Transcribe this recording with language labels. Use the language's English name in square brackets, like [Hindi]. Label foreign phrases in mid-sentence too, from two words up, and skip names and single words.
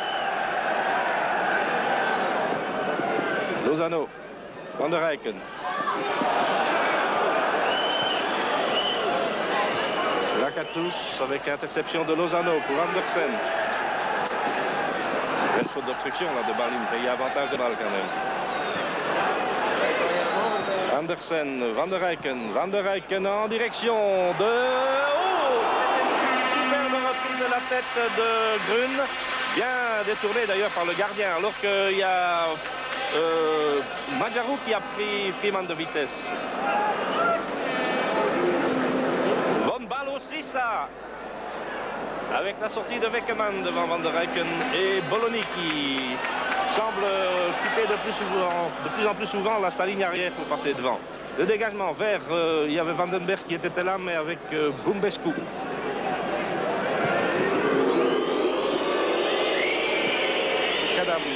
[French] Lozano. Van der Eycken. Lakatos avec interception de Lozano pour Andersen. Belle faute d'obstruction là de Balint. Il y a avantage de balle quand même. Andersen, Van der Eycken. Van der Eycken en direction de... Oh! C'était une superbe reprise de la tête de Grun. Bien détourné d'ailleurs par le gardien. Alors qu'il y a... Madjarou qui a pris Freeman de vitesse. Bonne balle aussi ça. Avec la sortie de Weckerman devant Van der Eycken et Bologna qui semble quitter de plus en plus souvent sa ligne arrière pour passer devant. Le dégagement vers, il y avait Vandenberg qui était là mais avec Bumbescu. Kadam.